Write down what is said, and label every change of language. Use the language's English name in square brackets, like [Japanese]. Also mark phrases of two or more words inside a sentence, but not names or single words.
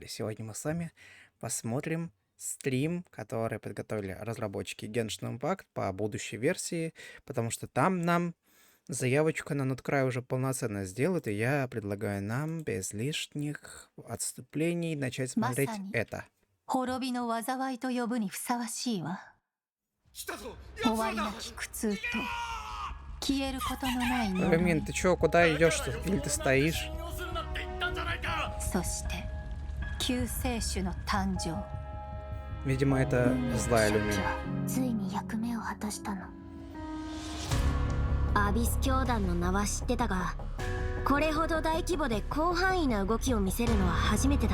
[Russian] Сегодня мы с вами посмотрим стрим, который подготовили разработчики Genshin Impact по будущей версии, потому что там нам заявочку на нод-край уже полноценно сделают, и я предлагаю нам без лишних отступлений начать смотреть это. [Japanese] 滅びの災いと呼ぶにふさわしいわ。終わりなき苦痛と消えることのない呪い。 [Russian] Рамин, ты чё, куда идешь? Или ты стоишь? [Japanese] そして救世主の誕生。 [Russian] Видимо, это злая Люмин. [Japanese] ついに役目を果たしたの。アビス教団の名は知ってたが、これほど大規模で広範囲な動きを見せるのは初めてだ。